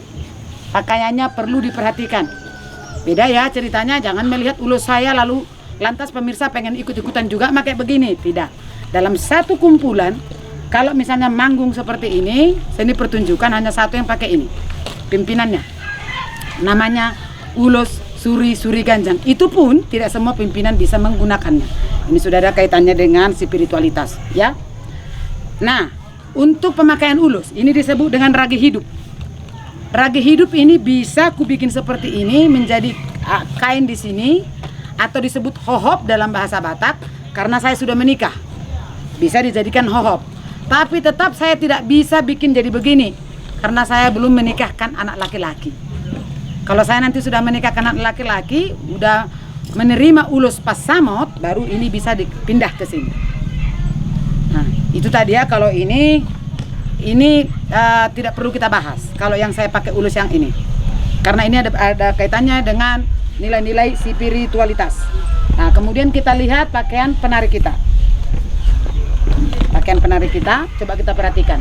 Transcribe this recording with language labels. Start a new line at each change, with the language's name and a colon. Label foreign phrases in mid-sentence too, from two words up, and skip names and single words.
Indonesian: Pakaiannya perlu diperhatikan. Beda ya ceritanya, jangan melihat ulus saya lalu lantas pemirsa pengen ikut-ikutan juga pakai begini. Tidak. Dalam satu kumpulan, kalau misalnya manggung seperti ini, seni pertunjukan hanya satu yang pakai ini. Pimpinannya. Namanya ulus suri ganjang. Itu pun tidak semua pimpinan bisa menggunakannya. Ini sudah ada kaitannya dengan spiritualitas, ya. Nah, untuk pemakaian ulus, ini disebut dengan ragi hidup. Ragi hidup ini bisa ku bikin seperti ini menjadi kain di sini atau disebut hohop dalam bahasa Batak karena saya sudah menikah. Bisa dijadikan hohop. Tapi tetap saya tidak bisa bikin jadi begini karena saya belum menikahkan anak laki-laki. Kalau saya nanti sudah menikahkan anak laki-laki, udah menerima ulus pasamot, baru ini bisa dipindah ke sini. Nah, itu tadi ya. Kalau ini tidak perlu kita bahas. Kalau yang saya pakai ulus yang ini, karena ini ada kaitannya dengan nilai-nilai spiritualitas. Nah, kemudian kita lihat pakaian penari kita. Pakaian penari kita, coba kita perhatikan.